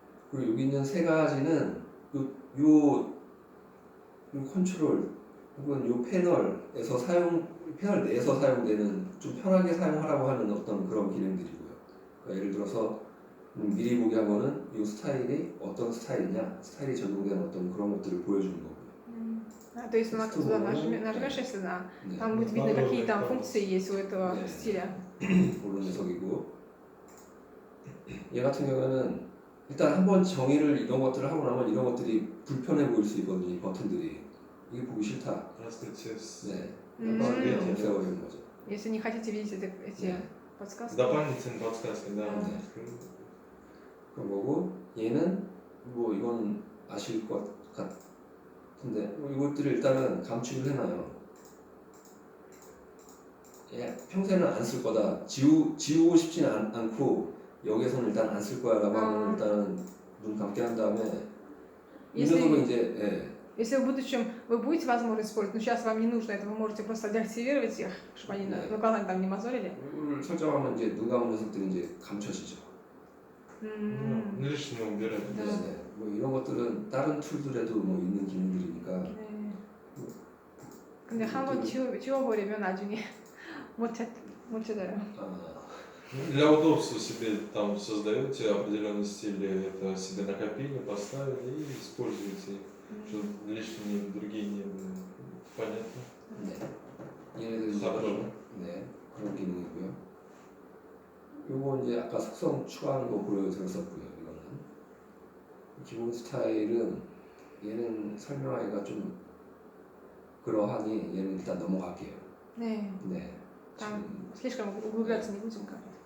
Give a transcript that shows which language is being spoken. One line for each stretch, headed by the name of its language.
Korean: 그리고 여기 있는 세 가지는 요 컨트롤 혹은 요 패널에서 패널 내에서 사용되는 좀 편하게 사용하라고 하는 어떤 그런 기능들이고요. 그러니까 예를 들어서 미리 보기 하고는 이 스타일이 어떤 스타일이냐, 스타일이 적용된 어떤 그런 것들을 보여주는 거고요.
Russian: То есть туда нажмешь, если
Korean: 네.
Russian: там будет видно, какие там функции есть у этого
Korean: 네.
Russian: стиля.
Korean: 그런 녀석이고 얘 같은 경우는 일단 한번 정의를 이런 것들을 하고 나면 이런 것들이 불편해 보일 수 있거든요. 이 버튼들이 이게 보기 싫다. 네. 한번 없애버리는 거죠.
Russian: Если не хотите видеть эти
Korean: 네.
Russian: подсказки. Дополнительные подсказки, да.
Korean: 네. 그런 거고 얘는 뭐 이건 아실 것 같은데 뭐 이것들을 일단은 감축을 해놔요. 예, 평소에는 안 쓸 거다. 지우고 싶지는 않고 여기서는 일단 안 쓸 거야라고 하면 일단은 눈 감게 한 다음에 이 녀석은 이제 예.
Russian: Если в будущем вы будете, возможно, использовать, но сейчас вам не нужно это, вы можете просто деактивировать их, чтобы они глаза там не мозолили.
Korean: 이걸 설정하면 이제 눈 감은 녀석들이 이제 감춰지죠.
Russian: Ну, лишнее убирать.
Korean: 네. 네. 뭐 이런 것들은 다른 툴들에도 뭐 있는 기능들이니까 네. 근데 한번 지워버리면 나중에 못 찾아요. 아,
Russian: Для удобства себе там создаете определенный стиль, это себе накопили, поставили и используете, чтобы лишние другие не были. Понятно?
Korean: 네. 얘네들 이제
Russian: хорошо.
Korean: 네, 그런 기능이고요. 요거 이제 아까 속성 추가하는 거 보여드렸었고요. 이거는 기본 스타일은 얘는 설명하기가 좀 그러하니 얘는 일단 넘어갈게요. 네. 네.
Russian: Там слишком углубляться не будем как.